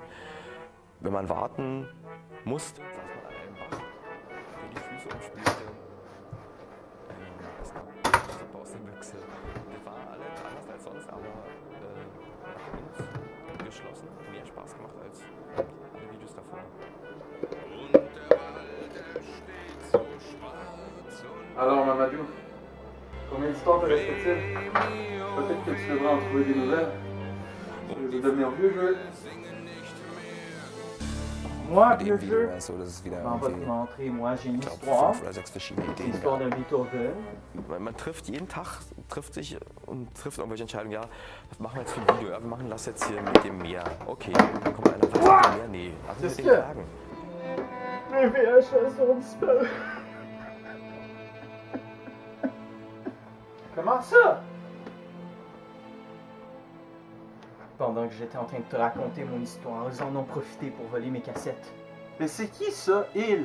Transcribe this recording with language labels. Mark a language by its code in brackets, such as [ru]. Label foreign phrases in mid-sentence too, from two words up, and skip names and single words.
[de] Wenn man warten musste, saß man an einem Bach, der die Füße umspielte. Es kam Suppe aus der Büchse. Wir waren alle anders als sonst, aber nach uns geschlossen. Mehr Spaß gemacht als alle Videos davor. [fr] Alors, Mamadou, combien d'histoires te reste-t-il? Peut-être que tu devrais en trouver des nouvelles. Tu veux devenir vieux jeu? Moi, [de] Mit [fr] vieux [de] dem [fr] jeu. [de] Video war es so, dass es wieder [fr] On va te [de] irgendwie, [fr] montrer, moi j'ai une [de] ich glaube, [fr] histoire. [de] 5 oder 6 verschiedene [fr] C'est [de] Ideen [fr] l'histoire [de] gab. [fr] d'un Beethoven. [de] Man trifft jeden Tag, trifft sich und trifft irgendwelche Entscheidungen. Ja, was machen wir jetzt für ein Video? Ja, wir machen das jetzt hier mit dem Meer. Okay, dann kommt einer, was mit dem Meer? Nee, was mit den Bergen? [fr] Mes VHS ont disparu. Comment ça? Pendant que j'étais en train de te raconter mon histoire, ils en ont profité pour voler mes cassettes. Mais c'est qui ça, il?